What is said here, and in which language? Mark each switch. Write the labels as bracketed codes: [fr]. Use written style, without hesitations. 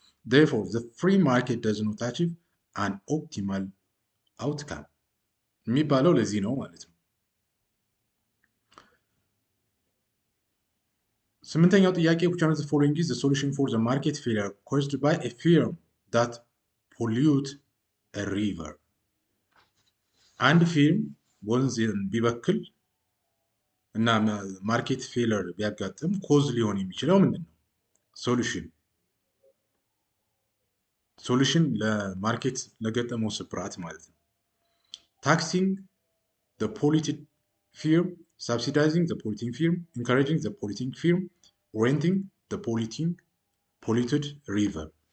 [en] Therefore, the free market does not achieve an optimal outcome [am] የሚባለው ለዚህ ነው ማለት ነው። ስምንተኛው ጥያቄ [en] which one of the following is the solution for the market failure caused by a firm that pollute a river? [am] አንድ ፊርም ወንዝን ቢበክል እና ማርኬት ፌለር ቢያጋጥም ኮዝ ሊሆን የሚችለው ምንድን ነው? ሶሉሽን ለማርኬት ለገጠመው ስብራት ማለት ነው። [en] ታክሲንግ the polluted firm, subsidizing the polluting firm, encouraging the polluting firm, renting the polluted river.